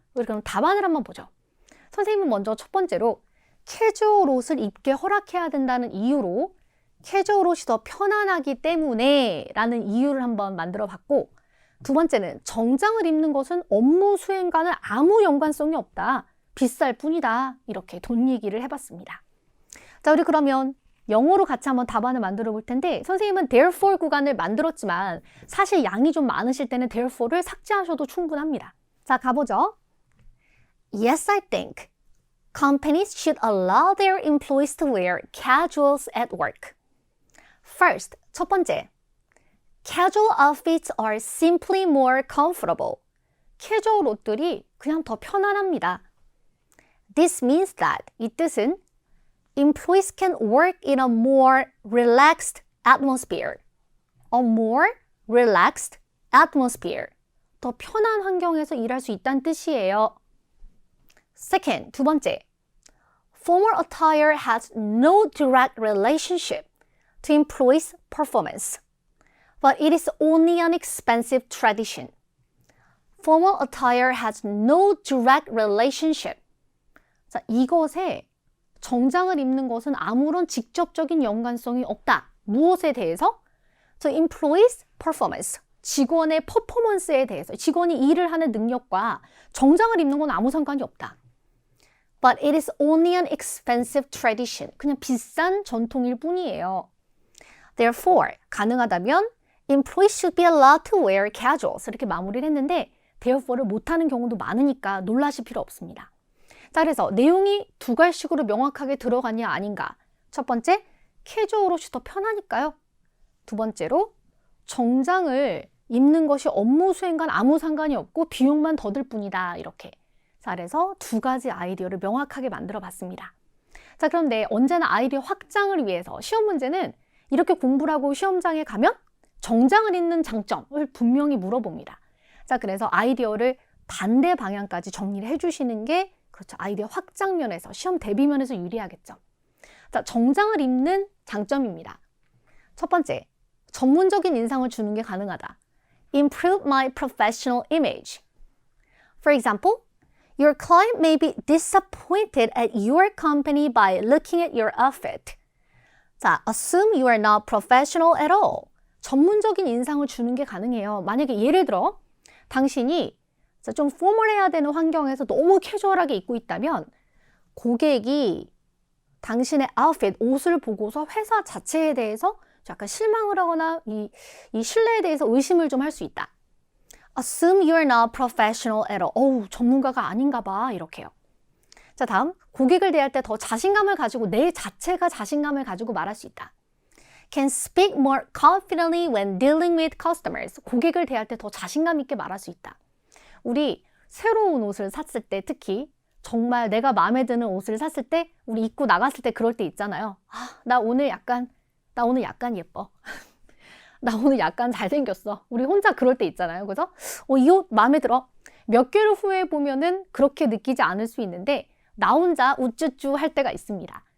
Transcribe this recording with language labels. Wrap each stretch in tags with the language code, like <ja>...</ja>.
<ko>우리 그럼 답안을 한번 보죠. 선생님은 먼저 첫 번째로 캐주얼 옷을 입게 허락해야 된다는 이유로 캐주얼 옷이 더 편안하기 때문에 라는 이유를 한번 만들어 봤고, 두 번째는 정장을 입는 것은 업무 수행과는 아무 연관성이 없다. 비쌀 뿐이다. 이렇게 돈 얘기를 해봤습니다. 자, 우리 그러면 영어로 같이 한번 답안을 만들어 볼 텐데, 선생님은 therefore 구간을 만들었지만 사실 양이 좀 많으실 때는 therefore를 삭제하셔도 충분합니다. 자, 가보죠.</ko> <en>Yes, I think companies should allow their employees to wear casuals at work. First,</en> <ko>첫 번째.</ko> <en>Casual outfits are simply more comfortable.</en> <ko>캐주얼 옷들이 그냥 더 편안합니다.</ko> <en>This means that,</en> <ko>이 뜻은</ko> <en>employees can work in a more relaxed atmosphere. A more relaxed atmosphere.</en> <ko>더 편한 환경에서 일할 수 있다는 뜻이에요.</ko> <en>Second,</en> <ko>두 번째.</ko> <en>Formal attire has no direct relationship to employees' performance, but it is only an expensive tradition. Formal attire has no direct relationship.</en> <ko>자, 이것에 정장을 입는 것은 아무런 직접적인 연관성이 없다. 무엇에 대해서?</ko> <en>To employees' performance.</en> <ko>직원의 퍼포먼스에 대해서. 직원이 일을 하는 능력과 정장을 입는 건 아무 상관이 없다.</ko> <en>But it is only an expensive tradition.</en> <ko>그냥 비싼 전통일 뿐이에요.</ko> <en>Therefore,</en> <ko>가능하다면</ko> <en>employees should be allowed to wear casuals.</en> <ko>이렇게 마무리를 했는데 therefore를 못하는 경우도 많으니까 놀라실 필요 없습니다. 자, 그래서 내용이 두 갈식으로 명확하게 들어가냐 아닌가. 첫 번째, 캐주얼 옷이 더 편하니까요. 두 번째로, 정장을 입는 것이 업무 수행과 아무 상관이 없고 비용만 더 들 뿐이다. 이렇게. 자, 그래서 두 가지 아이디어를 명확하게 만들어 봤습니다. 자, 그런데 언제나 아이디어 확장을 위해서 시험 문제는 이렇게 공부를 하고 시험장에 가면 정장을 입는 장점을 분명히 물어봅니다. 자, 그래서 아이디어를 반대 방향까지 정리를 해주시는 게 그렇죠. 아이디어 확장 면에서, 시험 대비 면에서 유리하겠죠. 자, 정장을 입는 장점입니다. 첫 번째, 전문적인 인상을 주는 게 가능하다.</ko> <en>Improve my professional image. For example, your client may be disappointed at your company by looking at your outfit. 자, assume you are not professional at all.</en> <ko>전문적인 인상을 주는 게 가능해요. 만약에 예를 들어 당신이 좀 포멀해야 되는 환경에서 너무 캐주얼하게 입고 있다면 고객이 당신의 아웃핏, 옷을 보고서 회사 자체에 대해서 약간 실망을 하거나 이 신뢰에 대해서 의심을 좀 할 수 있다.</ko> <en>Assume you are not professional at all.</en> <ko>어우, 전문가가 아닌가 봐. 이렇게요. 자, 다음. 고객을 대할 때 더 자신감을 가지고 내 자체가 자신감을 가지고 말할 수 있다. Can speak more confidently when dealing with customers. 고객을 대할 때 더 자신감 있게 말할 수 있다. 우리 새로운 옷을 샀을 때 특히 정말 내가 마음에 드는 옷을 샀을 때 우리 입고 나갔을 때 그럴 때 있잖아요. 아, 나 오늘 약간 예뻐. 나 오늘 약간 잘생겼어. 우리 혼자 그럴 때 있잖아요. 그래서 이 옷 마음에 들어. 몇 개월 후에 보면은 그렇게 느끼지 않을 수 있는데 나 혼자 우쭈쭈 할 때가 있습니다.</ko>